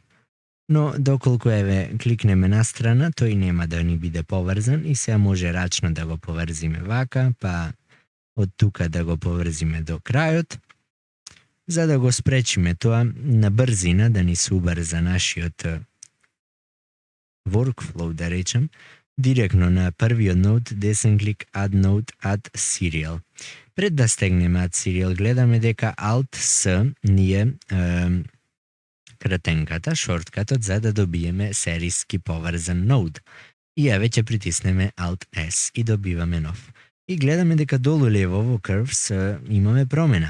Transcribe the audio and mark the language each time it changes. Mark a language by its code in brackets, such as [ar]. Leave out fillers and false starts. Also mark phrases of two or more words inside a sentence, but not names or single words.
[mk] Но доколку еве кликнеме настрана, тој нема да ни биде поврзан и сега може рачно да го поврзиме вака, па од тука да го поврзиме до крајот. За да го спречиме тоа на брзина, да ни се убрза нашиот workflow, да речем, директно на првиот ноут, десен клик, [en] add note, add serial. [mk] Пред да стегнеме [en] add serial, [mk] гледаме дека Alt-S ни е кратенката, шорткатот за да добиеме сериски поврзан ноут. И ја веќе притиснеме Alt-S и добиваме нов. И гледаме дека долу лево во Curves имаме промена.